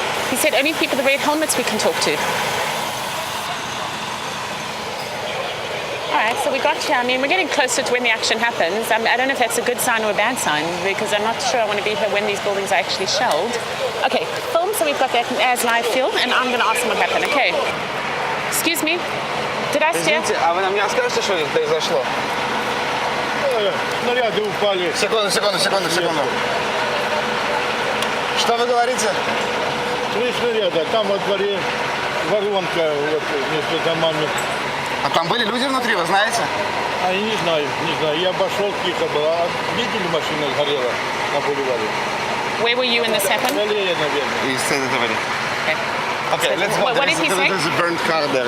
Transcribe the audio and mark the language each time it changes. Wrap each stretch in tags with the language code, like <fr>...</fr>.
<en>He said only people with the red helmets we can talk to. All right, so we got here. I mean, we're getting closer to when the action happens. I don't know if that's a good sign or a bad sign because I'm not sure I want to be here when these buildings are actually shelled. Okay, film, so we've got that as live film, and I'm going to ask them what happened, okay? Excuse me, did I steer?</en> <ru>Извините, а вы нам не расскажете, что произошло? Снаряды упали. Секунду. Что вы говорите? 3 снаряда. Там во дворе воронка вот, между домами. А там были люди внутри, вы знаете? А я не знаю. Я обошел, тихо было. А видели, машина сгорела на бульваре?</ru> <en>Where were you when this happened?</en> <ru>Галерея, наверное. И сцены говорили.</ru> <en>Okay, let's go. What did he say? There's a burnt car there.</en>